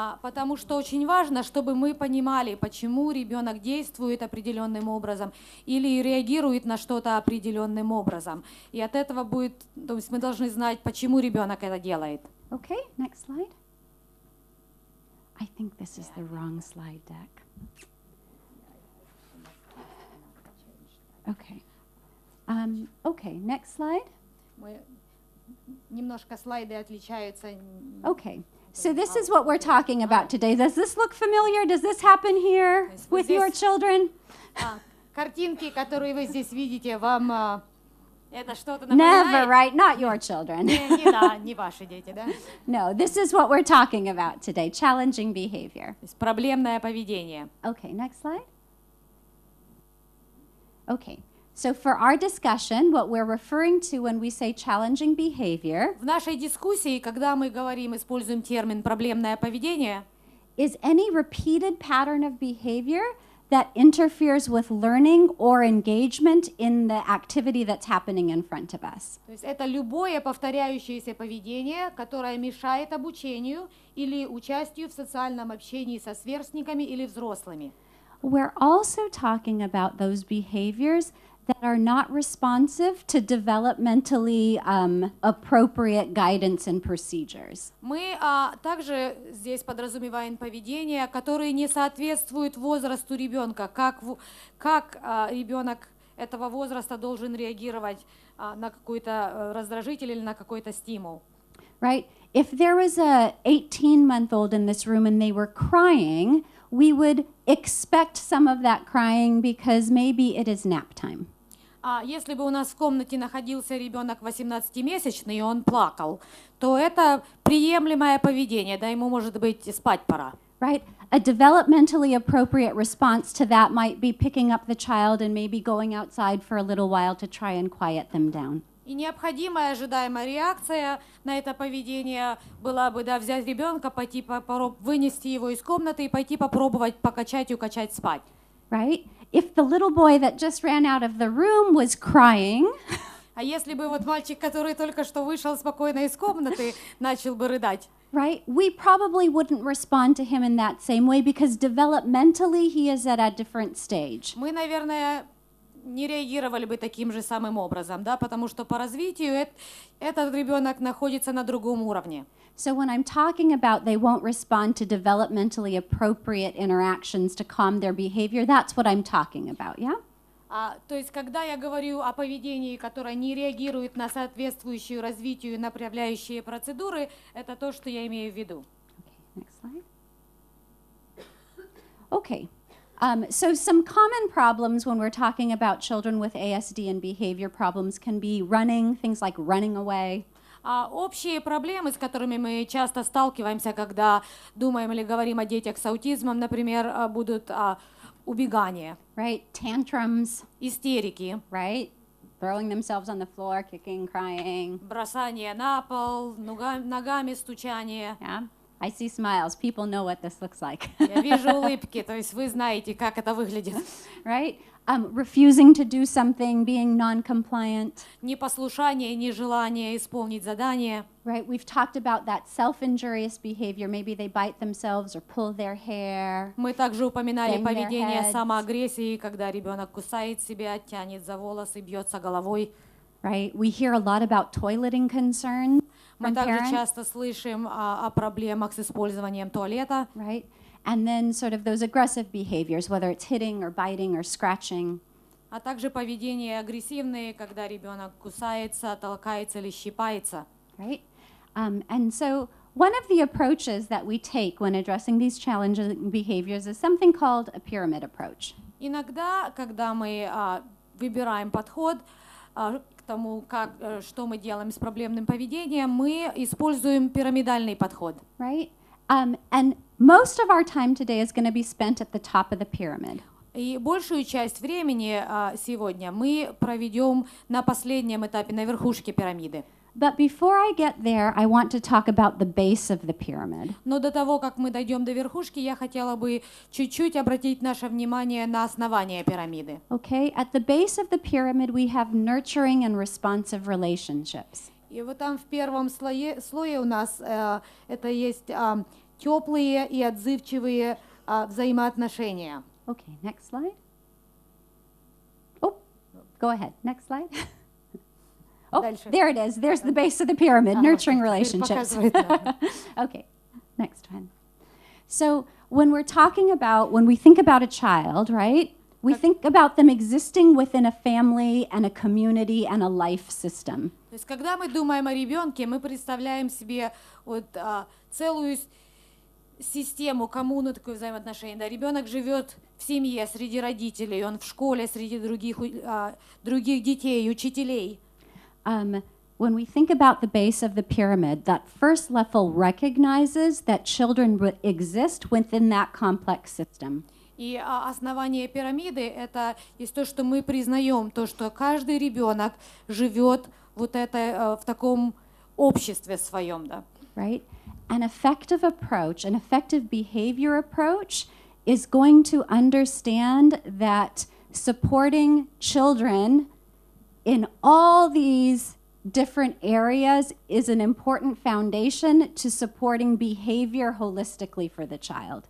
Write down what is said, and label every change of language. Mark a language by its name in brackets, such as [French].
[Russian] Потому что очень важно, чтобы мы понимали, почему ребенок действует определенным образом или реагирует на что-то определенным образом. И от этого будет, то есть мы должны знать, почему ребенок это делает. [English] Okay, next slide. I think this is the wrong slide deck. Okay. Okay, next slide. [Russian] Немножко слайды отличаются. [English] Okay. So this is what we're talking about today. Does this look familiar? Does this happen here with your children? [Russian] Картинки, которые вы здесь видите, вам это что-то [English] Never, [Russian] напоминает? [English] right? Not your children. [Russian] Не ваши дети, да? [English] No, this is what we're talking about today, challenging behavior. [Russian] То есть проблемное поведение. [English] Okay, next slide. Okay. So for our discussion, what we're referring to when we say challenging behavior [Russian] В нашей дискуссии, когда мы говорим, используем термин проблемное поведение, [English] is any repeated pattern of behavior that interferes with learning or engagement in the activity that's happening in front of us. [Russian] то есть это любое повторяющееся поведение, которое мешает обучению или участию в социальном общении со сверстниками или взрослыми. [English] We're also talking about those behaviors that are not responsive to developmentally appropriate guidance and procedures. [Russian] Мы также здесь подразумеваем поведения, которые не соответствуют возрасту ребенка, как ребенок этого возраста должен реагировать на какой-то раздражитель или на какой-то стимул. [English] Right? If there was a 18-month-old in this room and they were crying, we would expect some of that crying because maybe it is nap time. [Russian] А если бы у нас в комнате находился ребенок 18-месячный, и он плакал, то это приемлемое поведение, да, ему, может быть, спать пора. [English] Right? A developmentally appropriate response to that might be picking up the child and maybe going outside for a little while to try and quiet them down. [Russian] И необходимая ожидаемая реакция на это поведение была бы, да, взять ребенка, пойти вынести его из комнаты и пойти попробовать покачать и укачать спать. [English] Right? If the little boy that just ran out of the room was crying, [Russian] А если бы вот мальчик, который только что вышел спокойно из комнаты, начал бы рыдать, [English] right, we probably wouldn't respond to him in that same way because developmentally he is at a different stage. [Russian] мы, наверное, не реагировали бы таким же самым образом, да, потому что по развитию этот ребенок находится на другом уровне. [English] So when I'm talking about they won't respond to developmentally appropriate interactions to calm their behavior, that's what I'm talking about, yeah? [Russian] То есть, когда я говорю о поведении, которое не реагирует на соответствующую развитию направляющие процедуры, это то, что я имею в виду. [English] Okay, next slide. Okay. So some common problems when we're talking about children with ASD and behavior problems can be running, things like running away. [Russian] Общие проблемы, с которыми мы часто сталкиваемся, когда думаем или говорим о детях с аутизмом, например, будут убегание, [English] Right? Tantrums, [Russian] истерики, [English] right? Throwing themselves on the floor, kicking, crying. [Russian] бросание на пол, ногами стучание. [English] Yeah? I see smiles. People know what this looks like. [Russian] Я вижу улыбки, то есть вы знаете, как это выглядит. [English] Right? Refusing to do something, being non-compliant. [Russian] Непослушание, нежелание исполнить задание. [English] Right? We've talked about that self-injurious behavior. Maybe they bite themselves or pull their hair. [Russian] Мы также упоминали [English] Bang their [Russian] поведение [English] heads. [Russian] самоагрессии, когда ребенок кусает себя, тянет за волосы, бьется головой. [English] Right? We hear a lot about toileting concerns [Russian] Мы [English] from [Russian] также [English] parents. [Russian] часто слышим о проблемах с использованием туалета. [English] Right? And then sort of those aggressive behaviors, whether it's hitting or biting or scratching. [Russian] А также поведение агрессивное, когда ребенок кусается, толкается или щипается. [English] Right? And so one of the approaches that we take when addressing these challenging behaviors is something called a pyramid approach. [Russian] Иногда, когда мы выбираем подход к тому, что мы делаем с проблемным поведением, мы используем пирамидальный подход. [English] Right? And most of our time today is going to be spent at the top of the pyramid. [Russian] И большую часть времени сегодня мы проведем на последнем этапе, на верхушке пирамиды. [English] But before I get there, I want to talk about the base of the pyramid. [Russian] Но до того, как мы дойдем до верхушки, я хотела бы чуть-чуть обратить наше внимание на основание пирамиды. [English] Okay? At the base of the pyramid, we have nurturing and responsive relationships. [Russian] И вот там в первом слое у нас это есть теплые и отзывчивые взаимоотношения. [English] Okay, next slide. Oh, go ahead. Next slide. Oh, [Russian] Дальше. [English] there it is. There's the base of the pyramid, nurturing relationships. [Russian] Показывает, да. [English] Okay, next one. So when we think about a child, right? We think about them existing within a family and a community and a life system. [Russian] То есть, когда мы думаем о ребенке, мы представляем себе вот целую систему, коммуну, такое взаимоотношение. Да, ребенок живет в семье, среди родителей, он в школе, среди других детей, учителей. [English] When we think about the base of the pyramid, that first level recognizes that children exist within that complex system. [Russian] И основание пирамиды это есть то, что мы признаем, то, что каждый ребенок живет вот это в таком обществе своем, да. [English] Right? An effective approach, an effective behavior approach is going to understand that supporting children in all these different areas is an important foundation to supporting behavior holistically for the child.